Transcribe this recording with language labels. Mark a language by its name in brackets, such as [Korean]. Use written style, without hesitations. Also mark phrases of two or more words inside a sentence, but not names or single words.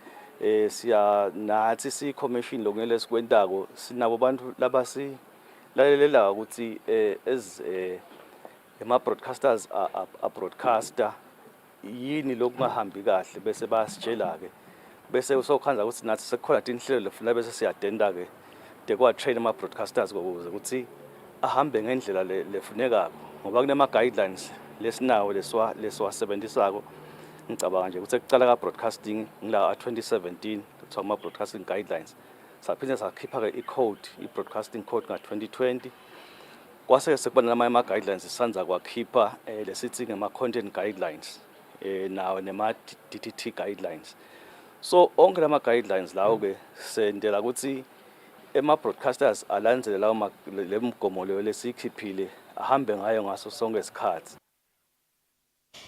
[Swati] Nathi si-commission lokungele sikwentako sinabo bantu labasilalela ukuthi ema-broadcasters a-broadcaster yini lokungahambi kahle bese bayasitshela-ke bese usokhanza ukuthi nathi sekukhona tinhlelo lefuna bese siyadenda-ke tekwa-train ama-broadcasters ukuze ukuthi ahambe ngendlela lefunekako, ngoba kunema-guidelines lesinawo lesiwasebenzisako. Ngicabanga nje ukuthi ekucala ka-broadcasting ngila 2017 kuthiwa ama- [English] broadcasting guidelines, [Swati] saphinde sakhipha-ke i-code, i- [English] broadcasting code [Swati] nga-2020. Kwase sekuba nama-guidelines sisanza kwakhipha lesithi ngema- [English] content guidelines [Swati] nawo nema- [English] DTT guidelines. [Swati] So onke lama-guidelines lawo-ke sendela ukuthi ema-broadcasters alandzele lawo le migomo leyo lesiyikhiphile ahambe ngayo ngaso sonke isikhathi.